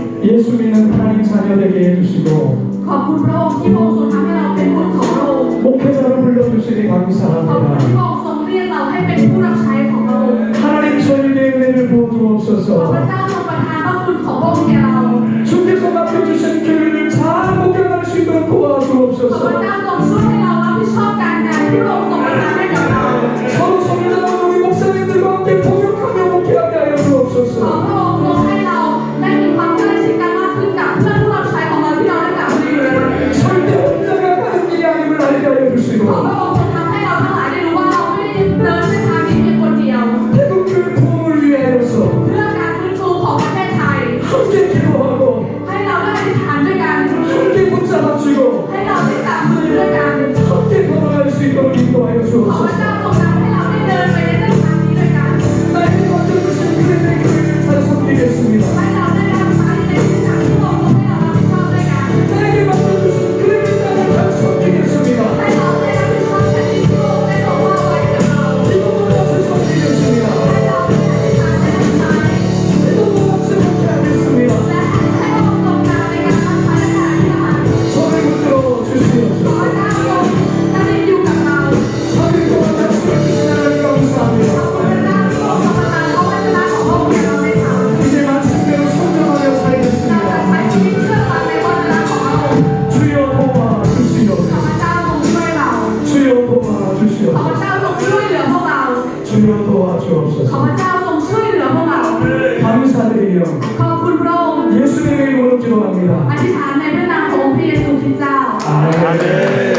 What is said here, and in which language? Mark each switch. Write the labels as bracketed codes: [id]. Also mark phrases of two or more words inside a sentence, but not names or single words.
[ko] 예수 믿는 하나님 자녀 되게 해주시고 [th] ขอบคุณพระองค์ที่พระองค์ทรงทำให้เราเป็นบุตรของพระองค์ [ko] 목회자로 불러주시니 [th] ขอบคุณที่ [ko] 감사합니다. [th] พระองค์ทรงเรียกเราให้เป็นผู้รับใช้ของพระองค์ [ko] 하나님 저희에게 은혜를 [th] ขอพระ [ko] 부어주옵소서. [th] เจ้าทรงประทานพระคุณของพระองค์แก่เรา [ko] 주께서 맡겨주신 교회를 잘 목양할 수 있도록 [th] ขอพระ [ko] 도와주옵소서. [th] เจ้าทรงช่วยให้เรารับผิดชอบการงานที่พระองค์ทรงประทานให้กับเรา [ko] 서로 성장하는 우리 목사님들과 함께 동역하며 목회하게 하여 [th] ขอ [ko] 주옵소서. [th] พระองค์ทรงให้เราได้มีความใกล้ชิดกันมากขึ้นกับเพื่อนผู้รับใช้ของเราที่เราได้กล่าวมาอยู่ในวันนี้ [ko] 절대 혼자가 가는 길이 아님을 알게 하여 [th] ขอ [ko] 주시고 [th] พระองค์ทรงทำให้เราทั้งหลายได้รู้ว่าเราไม่ได้เดินเส้นทางนี้เพียงคนเดียว [ko] 태국교회 부흥을 위하여서 [th] เพื่อการฟื้นฟูของประเทศไทย [ko] 함께 기도하고 [th] ให้เราได้อธิษฐานด้วยกัน [ko] 함께 붙잡아주고 [th] ให้เราได้จับมือด้วยกัน [ko] 함께 걸어갈 수 있도록 인도하여 [th] ขอพระ [ko] 주옵소서. [th] เจ้าทรงนำให้เราได้เดินไปในเส้นทางนี้ด้วยกัน [ko] 나에게 맡겨주신 그들의 교회를 잘 섬기겠습니다. [th] ให้เราได้รับใช้ในสิ่งต่างที่พระองค์ทรงให้เรารับผิดชอบด้วยกัน [ko] 나에게 맡겨주신 그들의 땅을 잘 섬기겠습니다. [th] ให้เราได้รับผิดชอบแผ่นดินที่พระองค์ได้ทรงมอบไว้กับเรา [ko] 기도도 같이 섬기겠습니다. [th] ให้เราได้อธิษฐานในรับใช้ [ko] 기도도 같이 목회하겠습니다. [th] และให้พระองค์ทรงนำในการรับใช้และการอธิษฐาน [ko] 저를 붙들어 [th] ขอ [ko] 주시옵소서. [th] พระเจ้าทรงสถิตอยู่กับเรา [ko] 3일 동안 말씀을 주시나를 [th] ขอบ [ko] 감사합니다. [th] คุณพระเจ้าที่ทรงประทานพระวจนะของพระองค์แก่เราในทาง [ko] 이제 말씀대로 순종하며 [th] เราจะ [ko] 살겠습니다. [th] ใช้ชีวิตเชื่อฟังในวจนะของพระองค์ [ko] 주여 [th] ขอ [ko] 도와주시옵소서. [th] พระเจ้าทรงช่วยเรา [ko] 주여 [th] ขอพ [ko] 도와주시옵소서. [th] ระเจ้าทรงช่วยเหลือพวกเรา [ko] 주여 [th] ขอ [ko] 도와주옵소서. [th] พระเจ้าทรงช่วยเหลือพวกเรา [ko] 감사드리며 [th] ขอบคุณพระองค์ [ko] 예수님의 이름으로 기도합니다. [th] อธิษฐานในพระนามขององค์พระเยซูคริสต์เจ้า [ko] 아멘.